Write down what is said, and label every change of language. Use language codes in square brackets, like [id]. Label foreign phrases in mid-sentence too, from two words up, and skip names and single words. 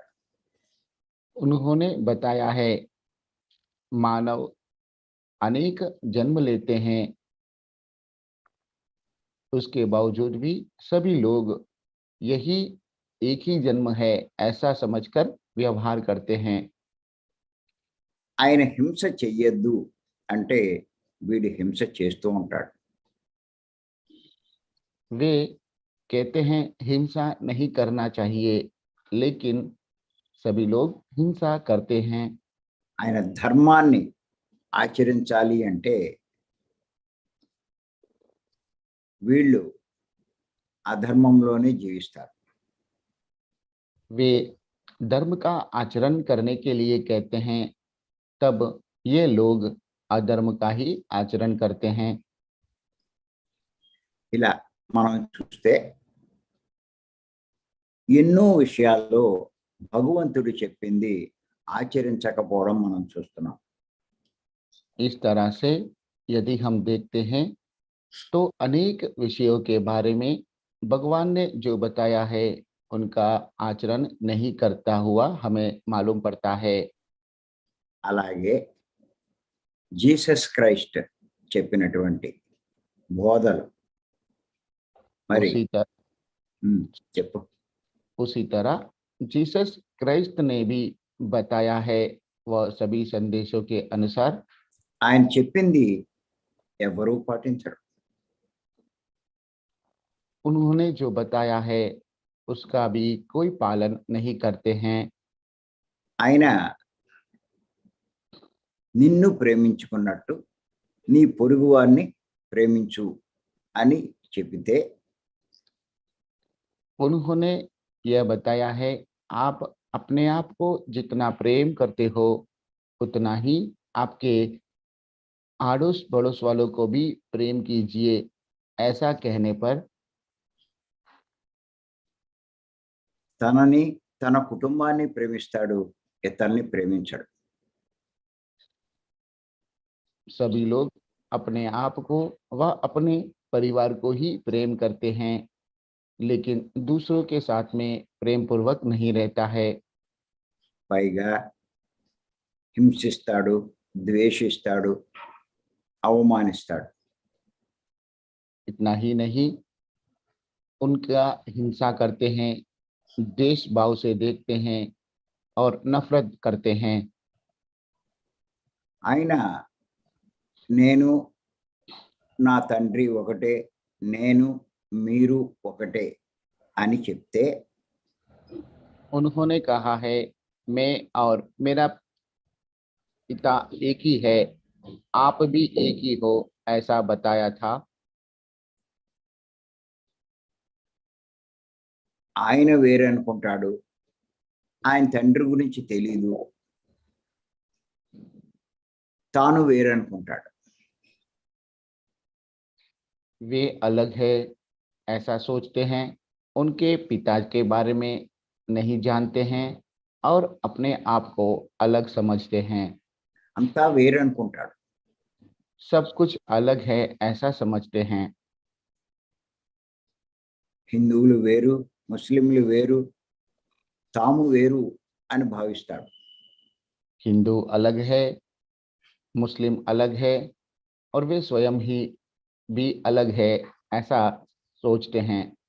[hi] उन्होंने बताया है मानव अनेक जन्म लेते हैं, उसके बावजूद भी सभी लोग यही एक ही जन्म है ऐसा समझकर व्यवहार करते हैं। [te] ఆయన హింస చెయ్యొద్దు అంటే వీడు హింస చేస్తూ ఉంటాడు. [hi] वे कहते हैं हिंसा नहीं करना चाहिए, लेकिन सभी लोग हिंसा करते हैं। [te] ఆయన ధర్మాన్ని ఆచరించాలి అంటే వీళ్ళు అధర్మంలోనే జీవిస్తారు. [hi] वे धर्म का आचरण करने के लिए कहते हैं, तब ये लोग अधर्म का ही आचरण करते हैं। [te] ఇలా మనం చూస్తే ఎన్నో విషయాల్లో భగవంతుడు చెప్పింది ఆచరించకపోవడం మనం చూస్తున్నాం. [hi] इस तरह से यदि हम देखते हैं तो अनेक विषयों के बारे में भगवान ने जो बताया है उनका आचरण नहीं करता हुआ हमें मालूम पड़ता है। [te] అలాగే జీసస్ క్రైస్ట్ చెప్పినటువంటి బోధలు మరి [hi] उसी तरह [te] చెప్పు. [hi] उसी तरह जीसस क्राइस्ट ने भी बताया है, वह सभी संदेशों के अनुसार [te] ఆయన చెప్పింది ఎవరూ పాటించరు. [hi] उन्होंने जो बताया है उसका भी कोई पालन नहीं करते हैं। [te] ఆయన నిన్ను ప్రేమించుకున్నట్టు నీ పొరుగువారిని ప్రేమించు అని చెబితే [hi] उन्होंने यह बताया है आप अपने आप को जितना प्रेम करते हो उतना ही आपके आड़ोस पड़ोस वालों को भी प्रेम कीजिए, ऐसा कहने पर [te] తనని తన కుటుంబాన్ని ప్రేమిస్తాడు, ఇతరుల్ని ప్రేమించడు. [hi] सभी लोग अपने आप को व अपने परिवार को ही प्रेम करते हैं, लेकिन दूसरों के साथ में प्रेम पूर्वक नहीं रहता है। [te] పైగా హింసిస్తాడు, ద్వేషిస్తాడు, అవమానిస్తాడు. [hi] इतना ही नहीं, उनका हिंसा करते हैं, देश भाव से देखते हैं और नफरत करते हैं। [te] ఆయన నేను నా తండ్రి ఒకటే, నేను మీరు ఒకటే అని చెప్తే [hi] उन्होंने कहा है मैं और मेरा पिता एक ही है, आप भी एक ही हो, ऐसा बताया था। [te] ఆయన వేరే అనుకుంటాడు, ఆయన తండ్రి గురించి తెలీదు, తాను వేరు అనుకుంటాడు. [hi] वे अलग है ऐसा सोचते हैं, उनके पिता के बारे में नहीं जानते हैं और अपने आप को अलग समझते हैं। [te] అంతా వేరు అనుకుంటాడు. [hi] सब कुछ अलग है ऐसा समझते हैं। [te] హిందువులు వేరు, ముస్లింలు వేరు, తాము వేరు అని భావిస్తాడు. [hi] हिंदू अलग है, मुस्लिम अलग है और वे स्वयं ही भी अलग है ऐसा सोचते हैं।